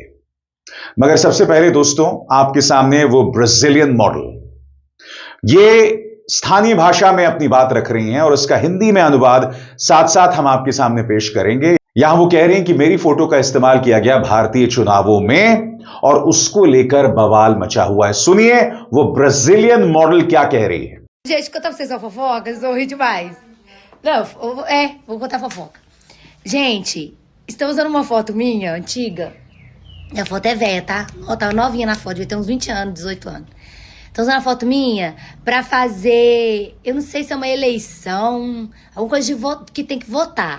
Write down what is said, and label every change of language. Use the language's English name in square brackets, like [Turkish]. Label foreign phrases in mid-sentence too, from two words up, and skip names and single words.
[Hindi] मगर सबसे पहले दोस्तों, आपके सामने वो [English] Brazilian model, [Hindi] ये स्थानीय भाषा में अपनी बात रख रही हैं और उसका हिंदी में अनुवाद साथ साथ हम आपके सामने पेश करेंगे। यहां वो कह रही हैं कि मेरी फोटो का इस्तेमाल किया गया भारतीय चुनावों में और उसको लेकर बवाल मचा हुआ है। सुनिए वो [English] Brazilian model [Hindi] क्या कह रही है। [Portuguese] Gente, contar pra vocês uma fofoca, vocês vão rir demais. Não, vou contar fofoca. Gente, estão usando uma foto minha, antiga. A foto é velha, tá? Ó, tava novinha na foto, devia ter uns 20 anos, 18 anos. Estão usando a foto minha pra fazer, eu não sei se é uma eleição, alguma coisa de voto, que tem que votar.